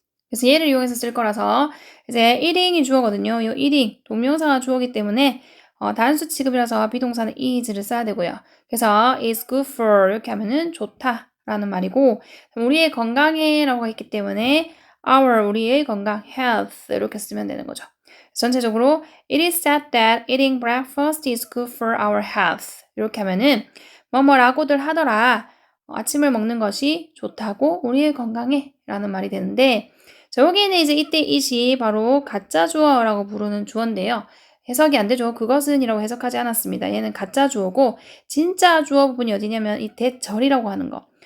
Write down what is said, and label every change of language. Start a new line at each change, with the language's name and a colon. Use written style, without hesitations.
Korean: 그래서 얘를 이용해서 쓸 거라서 이제 eating이 주어거든요. 이 eating 동명사가 주어기 때문에 단수 취급이라서 비동사는 is를 써야 되고요. 그래서 is good for 이렇게 하면은 좋다라는 말이고 우리의 건강에라고 했기 때문에 our 우리의 건강 health 이렇게 쓰면 되는 거죠. 전체적으로
English: it is said that eating breakfast is good for our health
Korean: 이렇게 하면은 뭐뭐라고들 하더라. 아침을 먹는 것이 좋다고 우리의 건강에 라는 말이 되는데 자, 여기는 이제 이때 it이 바로 가짜 주어라고 부르는 주어인데요. 해석이 안 되죠. 그것은 이라고 해석하지 않았습니다. 얘는 가짜 주어고 진짜 주어 부분이 어디냐면 이 대절이라고 하는 거.